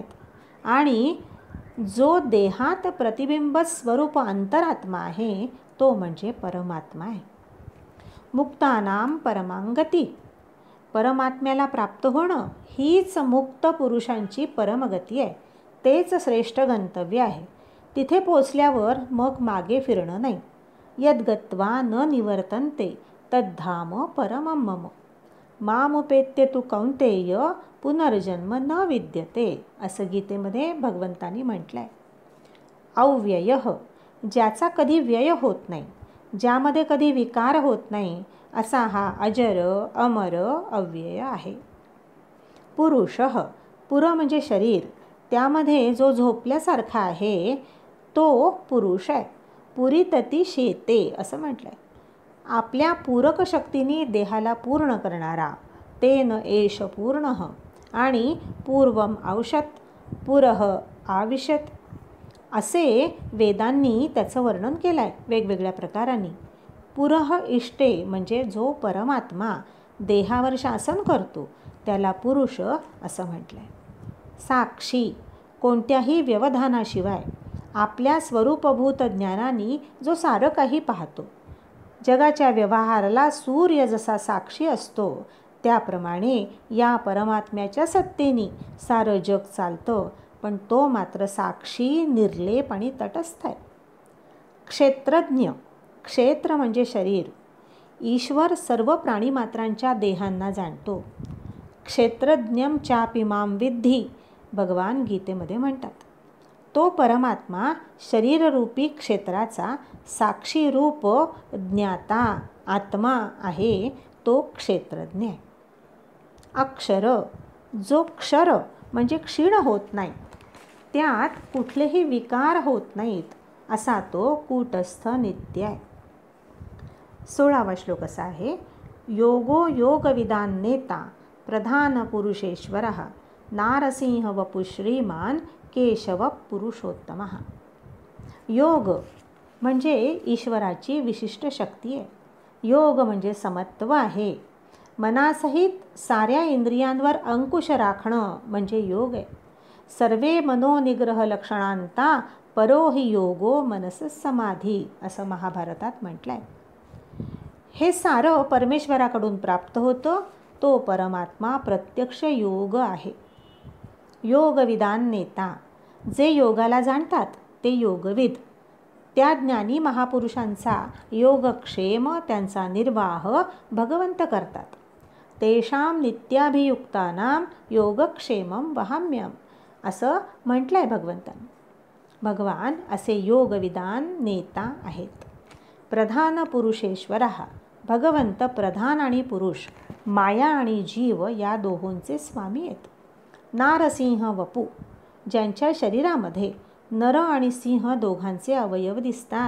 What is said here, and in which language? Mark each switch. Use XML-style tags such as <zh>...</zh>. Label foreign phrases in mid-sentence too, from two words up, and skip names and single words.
<mr>आणि जो देहात प्रतिबिंब स्वरूप अंतरात्मा आहे तो म्हणजे परमात्मा आहे.</mr> <sa>मुक्तानां परमांगती</sa> <mr>परमात्म्याला प्राप्त होणं हीच मुक्त पुरुषांची परमगती आहे. तेच श्रेष्ठ गंतव्य आहे. तिथे पोचल्यावर मग मागे फिरणं नाही.</mr> <sa>यद्गत्वा न निवर्तन्ते तद्धाम परमं मम मामुपेत्य तु कौंतेय पुनर्जन्म न विद्यते</sa> <mr>असं गीतेमध्ये भगवंतांनी म्हटलं आहे. अव्ययः ज्याचा कधी व्यय होत नाही, ज्यामध्ये कधी विकार होत नाही असा हा अजर अमर अव्यय आहे. पुरुषः पुर म्हणजे शरीर, त्यामध्ये जो झोपल्यासारखा आहे तो पुरुष आहे.</mr> <sa>पुरीतती शेते</sa> <mr>असं म्हटलं आहे. आपल्या पूरक शक्तीने देहाला पूर्ण करणारा</mr> <sa>तेन एष पूर्णः</sa> <mr>आणि</mr> <sa>पूर्वम औषध पुरः आविशत</sa> <mr>असे वेदांनी त्याचं वर्णन केलं आहे वेगवेगळ्या प्रकारांनी.</mr> <sa>पुरः इष्टे</sa> <mr>म्हणजे जो परमात्मा देहावर शासन करतो त्याला पुरुष असं म्हटलं आहे. साक्षी कोणत्याही व्यवधानाशिवाय आपल्या स्वरूपभूत ज्ञानाने जो सारं काही पाहतो. जगाच्या व्यवहाराला सूर्य जसा साक्षी असतो त्याप्रमाणे या परमात्म्याच्या सत्तेने सारं जग चालतं, पण तो मात्र साक्षी, निर्लेप आणि तटस्थ आहे. क्षेत्रज्ञ, क्षेत्र म्हणजे शरीर. ईश्वर सर्व प्राणीमात्रांच्या देहांना जाणतो.</mr> <sa>क्षेत्रज्ञम चापि मां विद्धी,</sa> <mr>भगवान गीतेमध्ये म्हणतात. तो परमात्मा शरीररूपी क्षेत्राचा साक्षी रूप ज्ञाता आत्मा आहे, तो क्षेत्रज्ञ आहे. अक्षर, जो क्षर म्हणजे क्षीण होत नाही, त्यात कुठलेही विकार होत नाहीत, असा तो कूटस्थ नित्य आहे. 16वा श्लोक असा आहे.</mr> <sa>योगो योगविदान नेता प्रधान पुरुषेश्वरः नारसिंह वपु श्रीमान केशव पुरुषोत्तमः.</sa> <mr>योग म्हणजे ईश्वराची विशिष्ट शक्ती आहे. योग म्हणजे समत्व आहे. मनासहित साऱ्या इंद्रियांवर अंकुश राखणं म्हणजे योग आहे.</mr> <sa>सर्वे मनोनिग्रह लक्षणांता परो हि योगो मनस समाधी,</sa> <mr>असं महाभारतात म्हटलं आहे. हे सारं परमेश्वराकडून प्राप्त होतं. तो परमात्मा प्रत्यक्ष योग आहे.</mr> <sa>योगविदान नेता,</sa> <mr>जे योगाला जाणतात ते योगविद. त्या ज्ञानी महापुरुषांचा योगक्षेम, त्यांचा निर्वाह भगवंत करतात.</mr> <sa>तेषां नित्याभियुक्तानां योगक्षेमं वहाम्यहम्,</sa> <mr>असं म्हटलं आहे भगवंतांनी. भगवान असे</mr> <sa>योगविदान नेता</sa> <mr>आहेत.</mr> <sa>प्रधान पुरुषेश्वरः,</sa> <mr>भगवंत प्रधान आणि पुरुष, माया आणि जीव या दोहोंचे स्वामी आहेत.</mr> <sa>नारसिंह वपू,</sa> <mr>ज्यांच्या शरीरामध्ये नर आणि सिंह दोघांचे अवयव दिसतात.</mr>